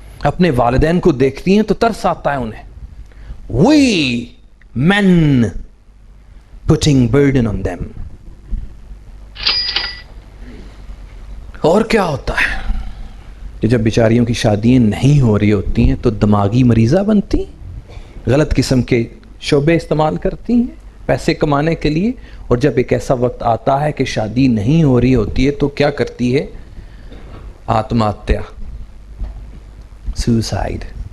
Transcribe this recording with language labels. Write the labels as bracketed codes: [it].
[ur] اپنے والدین کو دیکھتی ہیں تو ترس آتا ہے انہیں. [en] We men putting burden on them. [ur] اور کیا ہوتا ہے کہ جب بیچاریوں کی شادیاں نہیں ہو رہی ہوتی ہیں تو دماغی مریضہ بنتی ہیں, غلط قسم کے شعبے استعمال کرتی ہیں پیسے کمانے کے لیے. اور جب ایک ایسا وقت آتا ہے کہ شادی نہیں ہو رہی ہوتی ہے تو کیا کرتی ہے؟ آتما ہتیا, سوسائڈ.